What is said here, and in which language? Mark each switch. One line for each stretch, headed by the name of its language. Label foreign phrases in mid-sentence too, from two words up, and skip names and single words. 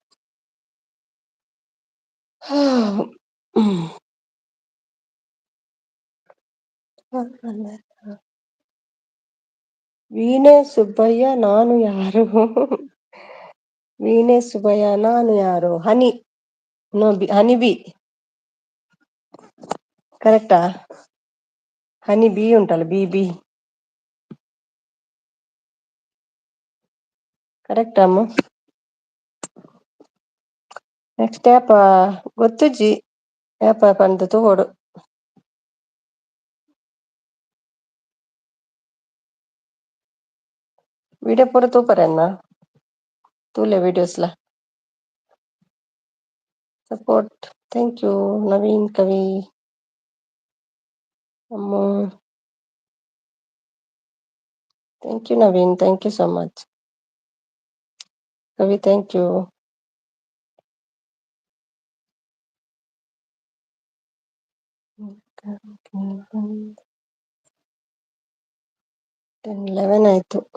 Kannada: ವೀಣೆ ಸುಬ್ಬಯ್ಯ ನಾನು ಯಾರು, ವೀಣೆ ಸುಬ್ಬಯ್ಯ ನಾನು ಯಾರು,
English: honey bee
Kannada: ಕರೆಕ್ಟಾ?
English: honey bee
Tulu: ಉಂಟಲ್ಲ,
Kannada: ಬಿ ಬಿ ಕರೆಕ್ಟ್ ಅಮ್ಮ.
Tulu: ನೆಕ್ಸ್ಟ್ ಯಾಪ ಗೊತ್ತುಜಿ, ಯಾಪ ಪಂಡ ತಗೋಡು. ವಿಡಿಯೋ ಪೂರ ತೂಪರನ್ನ ತೂಲೆ ವಿಡಿಯೋಸ್ಲ ಸಪೋರ್ಟ್.
English: thank you Naveen Kavi Amma. thank you Naveen, thank you so much Kavi, thank you.
Kannada: ಟೆನ್ 11 ಆಯ್ತು.